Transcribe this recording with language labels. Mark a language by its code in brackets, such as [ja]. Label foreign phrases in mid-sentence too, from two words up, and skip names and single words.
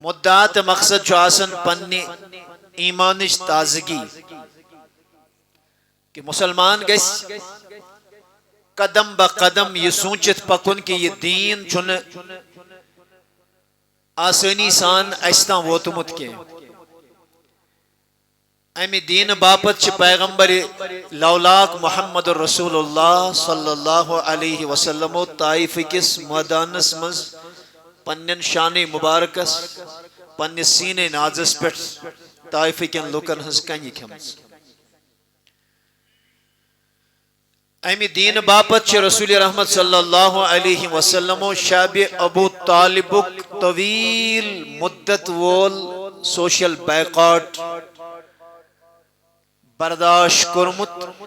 [ks] مدعات مقصد چھُ آسان پننہِ ایمانٕچ تازگی کہ مسلمان گژھِ قدم بہ قدم یہ سوٗنٛچِتھ پکُن کہ یہ دین چھُنہٕ آسانی سان اَسہِ تام ووتمُت کینٛہہ. امہِ دیٖنہٕ باپت چھِ پیغمبر لولاک محمد [ar] رسول اللہ صلی اللہ علیہ وسلمو [ks] طائف کِس مٲدانس منٛز پننٮ۪ن شانہِ مبارکس پننِس سیٖنے نازس پٮ۪ٹھ طائف کٮ۪ن لُکن ہٕنٛز کنہِ کھیٚمٕژ. امہِ دیٖنہٕ باپت چھِ رسول رحمت [ar] صلی اللہ علیہ وسلمو [ks] شاب ابو طالبُک طویل مدت وول [en] social boycott [ks] برداشت کوٚرمُت.